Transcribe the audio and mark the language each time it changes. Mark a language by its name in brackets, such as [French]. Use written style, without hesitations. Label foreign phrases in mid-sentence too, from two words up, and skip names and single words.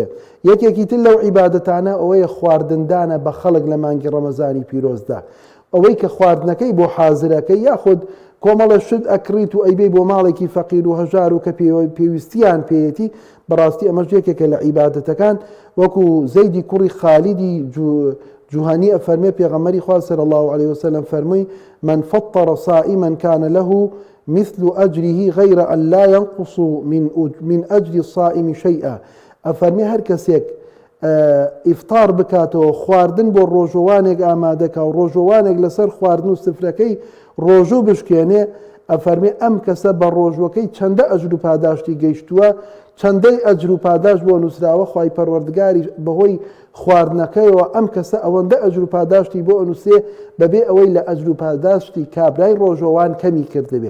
[Central Kurdish] یەکێکی تر لەو عیبادەتانە ئەوەیە خواردندانە بە خەڵک لە مانگی ڕەمەزانی پیرۆزدا، ئەوەی کە خواردنەکەی بۆ حازرەکەی یاخود کۆمەڵە شت ئەکڕیت و ئەیبێ بۆ ماڵێکی فەقیر و هەژار و کە پێویستیان پێیەتی بەڕاستی ئەمەش یەکێکە لە عیبادەتەکان. وەکو زەیدی کوڕی خالیدی جوهانی ئەفەرمێ پێغەمبەری خوا [Arabic] صلی الله عليه وسلم [Central Kurdish] فەرمووی [Arabic] من فطر صائما كان له مثل أجره غير أن لا ينقص من أجر الصائم شيئا. [Central Kurdish] ئەفەرمێ هەر کەسێک ئیفتار بکاتەوە خواردن بۆ ڕۆژەوانێک ئامادەکە و ڕۆژەوانێک لەسەر خواردن و سفرەکەی ڕۆژوو بشکێنێ ئەفەرمێ ئەم کەسە بە ڕۆژوەکەی چەندە ئەجر و پاداشتی گەیشتووە، چەندەی ئەجر و پاداش بۆ نووسراوە خوای پەروەردگاری بەهۆی خواردنەکەیەوە ئەم کەسە ئەوەندە ئەجر و پاداشتی بۆ ئەنووسێ بەبێ ئەوەی لە ئەجر و پاداشتی کابرای ڕۆژەوان کەمی کردبێ.